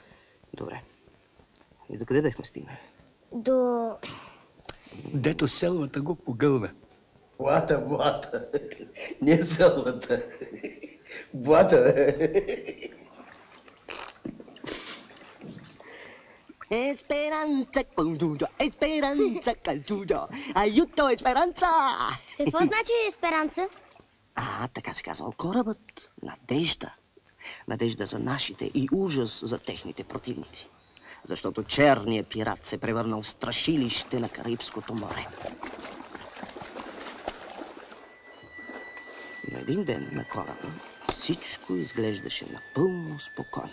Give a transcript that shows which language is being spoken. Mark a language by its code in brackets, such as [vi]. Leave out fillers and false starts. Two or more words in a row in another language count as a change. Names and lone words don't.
[bg] Добре. И докъде бехме стигнали? До... Дето селвата го погълна. Блата. Не селвата. Блата. Esperanza condudo, esperanza caldudo, aiuto esperanza! Какво значи есперанца? Така се казвал корабът. Надежда. Надежда за нашите и ужас за техните противници. Защото черният пират се превърнал в страшилище на Карибското море. На един ден на кораба всичко изглеждаше напълно спокойно.